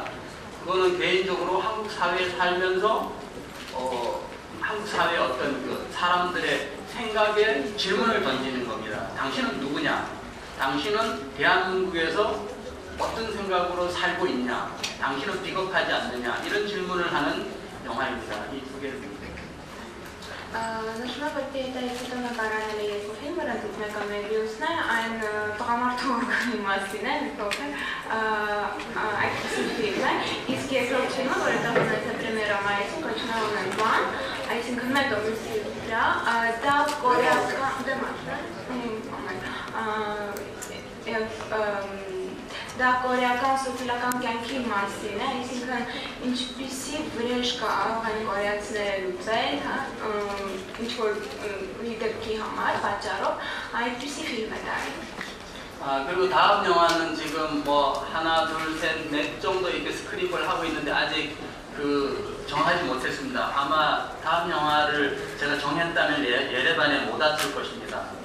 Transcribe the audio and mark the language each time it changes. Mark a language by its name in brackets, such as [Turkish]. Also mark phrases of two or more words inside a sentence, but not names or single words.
[Korean] 그거는 개인적으로 한국 사회에 살면서 한국 사회의 어떤 그 사람들의 생각에 질문을 던지는 겁니다. 당신은 누구냐? 당신은 대한민국에서 어떤 생각으로 살고 있냐? 당신은 비겁하지 않느냐? 이런 질문을 하는 영화입니다. 이 두 개를. [Armenian] Նշվում է, որ պիետայից հետո նա կարանել է երկու ֆիլմ, որոնցից մեկը Մեբիուսն է, այն տղամարդու օրգանի մասին է, այդպիսի ֆիլմ է, իսկ երկրորդ ֆիլմը, որը ունեցել պրեմիերա մայիսին, կոչվում է One, այսինքն Մետոմիսի վրա, դա դա կորեական սոցիալական կյանքի մասին է, այսինքն ինչպիսի վրեժ կարող են կորեացիները լուծել, ինչ-որ մի դեպքի համար, պատճառով, այդպիսի ֆիլմ է դա։ [Korean] 그리고 다음 영화는 지금 뭐 하나, 둘, 셋, 넷 정도 이렇게 스크립을 하고 있는데 아직 그 정하지 못했습니다. 아마 다음 영화를 제가 정했다면 예레반에 못 왔을 것입니다.